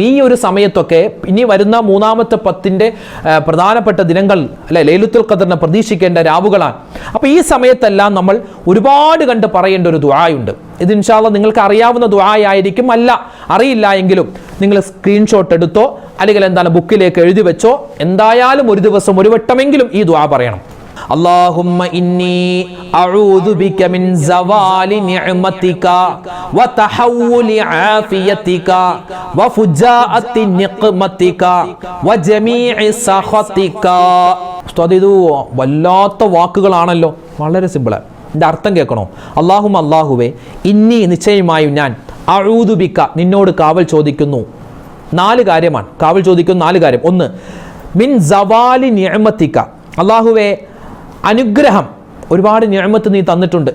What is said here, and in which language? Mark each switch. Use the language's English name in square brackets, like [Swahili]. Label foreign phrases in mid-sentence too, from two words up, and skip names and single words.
[Malayalam] ഈ ഒരു സമയത്തൊക്കെ ഇനി വരുന്ന 3ാമത്തെ 10ന്റെ പ്രധാനപ്പെട്ട ദിനങ്ങൾ അല്ലെ, ലൈലത്തുൽ ഖദറിനെ പ്രതീക്ഷിക്കേണ്ട രാവുകളാണ്. അപ്പോൾ ഈ സമയത്തെല്ലാം നമ്മൾ ഒരുപാട് കണ്ട് പറയേണ്ട ഒരു ദുആയുണ്ട്. ഇത് [Arabic] إن شاء الله [Malayalam] നിങ്ങൾക്ക് അറിയാവുന്ന ദുആയായിരിക്കും, അല്ല അറിയില്ല എങ്കിലും നിങ്ങൾ സ്ക്രീൻഷോട്ട് എടുത്തോ, അല്ലെങ്കിൽ എന്താണ് ബുക്കിലേക്ക് എഴുതി വെച്ചോ. എന്തായാലും ഒരു ദിവസം ഒരു വട്ടമെങ്കിലും ഈ ദുആ പറയണം. [Arabic] اللهم إني أعوذ بك من زوال نعمتك وتحول عافيتك وفجاءة نقمتك وجميع سخطك. [Malayalam] ഉസ്താദ് ഇത് വല്ലാത്ത വാക്കുകളാണല്ലോ. വളരെ സിമ്പിളാണ്. ഇതിൻ്റെ അർത്ഥം കേൾക്കണോ? അല്ലാഹുവേ ഇന്നി നിശ്ചയമായും ഞാൻ [Arabic] أعوذ بك [Malayalam] നിന്നോട് കാവൽ ചോദിക്കുന്നു. 4 കാര്യമാണ് കാവൽ ചോദിക്കുന്ന 4 കാര്യം. 1 [Arabic] من زوال نعمتك, [Malayalam] അല്ലാഹുവേ അനുഗ്രഹം, ഒരുപാട് നിഅമത്ത് നീ തന്നിട്ടുണ്ട്.